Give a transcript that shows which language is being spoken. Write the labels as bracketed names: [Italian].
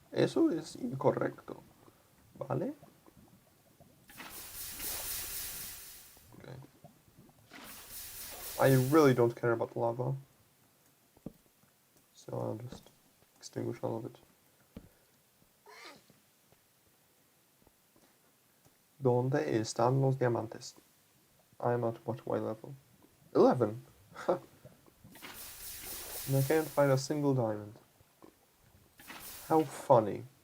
[Spanish] Eso es incorrecto. ¿Vale? [English] I really don't care about the lava. So I'll just extinguish all of it. [Spanish] ¿Dónde están los diamantes? [English] I'm at what Y level? 11! And I can't find a single diamond. How funny.